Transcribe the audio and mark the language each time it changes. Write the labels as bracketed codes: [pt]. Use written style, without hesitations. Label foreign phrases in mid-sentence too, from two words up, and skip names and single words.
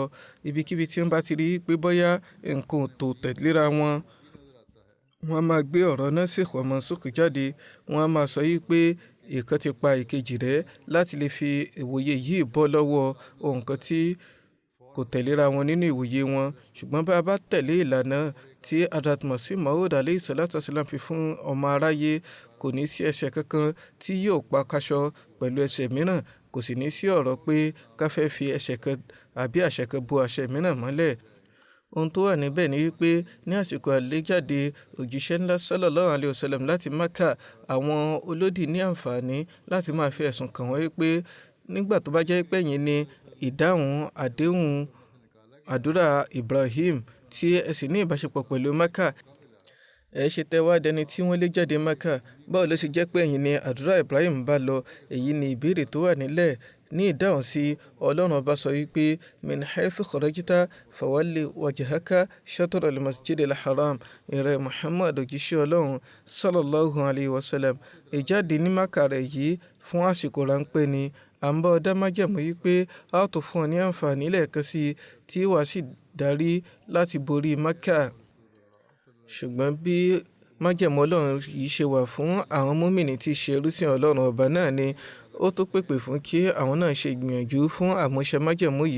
[yo] Ibikíbi tí wọ́n bá ti rí pé bóyá nǹkan tó tẹ̀léra wọn, wọ́n á máa gbé ọ̀rọ̀ [ar] ناسخ ومنسوخ [yo] jáde. Wọ́n á máa sọ yìí pé ìkan ti pa ìkejì rẹ̀ láti lè fi ìwòye yìí bọ́ lọ́wọ́ ohun kan tí kò tẹ̀léra wọn nínú ìwòye wọn. Ṣùgbọ́n bá a bá tẹ̀lé ìlànà tí Hazrat Masih Maud [ar] عليه الصلاة والسلام [yo] fi fún ọmọ aráyé, kò ní sí ẹsẹ̀ kankan tí yóò pa kaṣọ pẹ̀lú ẹsẹ̀ mìíràn. kò sì ní sí ọ̀rọ̀ pé ká fẹ́ fi ẹsẹ̀ kan àbí àṣẹ kan bo àṣẹ mìíràn mọ́lẹ̀. Ohun tó wà níbẹ̀ ni wípé ní àsìkò àléjáde òjíṣẹ́ ńlá [ar] صلى الله عليه وسلم [yo] láti Mákà, àwọn olódì ní àǹfààní láti máa fi ẹ̀sùn kàn wọ́n wípé nígbà tó bá jẹ́ pé ẹ̀yin ni ìdáhùn àdéhùn àdúrà Ibrahim tí ẹ sì ní ìbáṣepọ̀ pẹ̀lú Mákà, ẹ ṣe tẹ́ wá dẹni tí wọ́n lé jáde Mákà. Báwo ló ṣe jẹ́ pé ẹ̀yin ni àdúrà Ibrahim bá lọ? Èyí ni ìbéèrè tó wà nílẹ̀. Ní ìdáhùn sí, Ọlọ́run bá sọ wípé [ar] من حيث خرجت فول وجهك شطر المسجد الحرام. [yo] Ìrẹ Muhammad òjíṣẹ́ Ọlọ́run [ar] صلى الله عليه وسلم, [yo] ìjáde ní Mákà rẹ̀ yìí fún àsìkò ráńpẹ́ ni. À ń bá ọ dá májẹ̀mú wípé a ó tó fún ọ ní àǹfààní lẹ́ẹ̀kan sí tí wàá sì darí láti borí Mákà. Ṣùgbọ́n bí májẹ̀mú Ọlọ́run yìí ṣe wà fún àwọn mùmínì tí ṣe ẹrúsìn Ọlọ́run ọba náà ni ó tó pèpè fún kí àwọn náà ṣe ìgbìyànjú fún àmúṣẹ májẹ̀mú yìí.